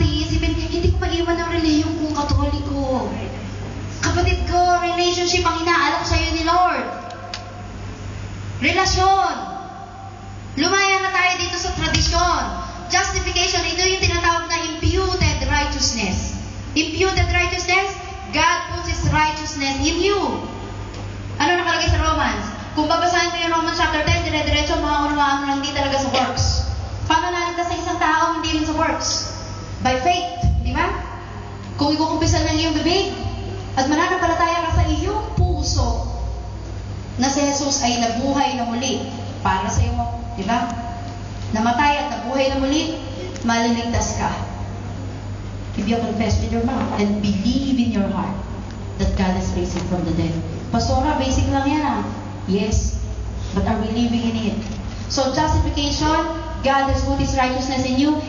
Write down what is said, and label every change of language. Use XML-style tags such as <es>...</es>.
<tl>isipin, hindi ko maiwan ang reliyong kong Katoliko. Kapatid ko, relationship ang inaalok sa'yo ni Lord. Relasyon. Lumaya na tayo dito sa tradisyon. Justification, ito yung tinatawag na imputed righteousness.</tl> <en>Imputed righteousness, God puts His righteousness in you.</en> <tl>Ano nakalagay sa Romans? Kung babasahin mo yung Romans chapter 10, dire-diretso, maunawaan mo hindi talaga sa works. Paano naligtas sa isang tao, hindi rin sa works? By faith, di ba? Kung ikukumpisan ng iyong bibig, at mananampalataya ka sa iyong puso, na si Jesus ay nabuhay na muli para sa iyo, di ba? Namatay at nabuhay na muli, maliligtas ka.</tl> <en>If you confess with your mouth and believe in your heart that God has raised Him from the dead.</en> <tl>Pastora, basic lang yan ah.</tl> <en>Yes, but are we living in it? So justification, God has put His righteousness in you.</en>